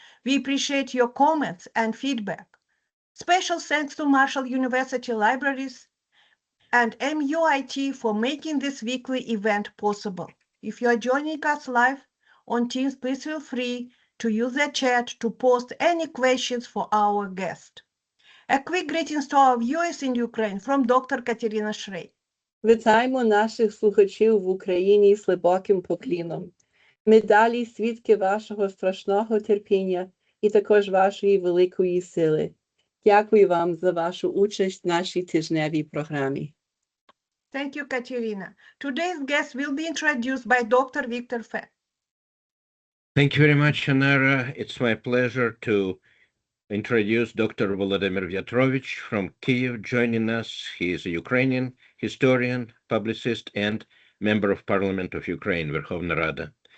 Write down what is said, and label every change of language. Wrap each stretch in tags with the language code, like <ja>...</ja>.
<en>We appreciate your comments and feedback. Special thanks to Marshall University Libraries and MUIT for making this weekly event possible. If you are joining us live on Teams, please feel free to use the chat to post any questions for our guest. A quick greetings to our viewers in Ukraine from Dr. Katerina Shrey.</en> <uk>Вітаємо наших слухачів в Україні з глибоким покліном. Ми далі свідки вашого страшного терпіння і також вашої великої сили. Дякую вам за вашу участь в нашій тижневій програмі.</uk> <en>Thank you, Katerina. Today's guest will be introduced by Dr. Viktor Fett. Thank you very much, Anara. It's my pleasure to introduce Dr. Volodymyr Viatrovych from Kyiv joining us. He is a Ukrainian historian, publicist, and member of Parliament of Ukraine, Verkhovna Rada.</en>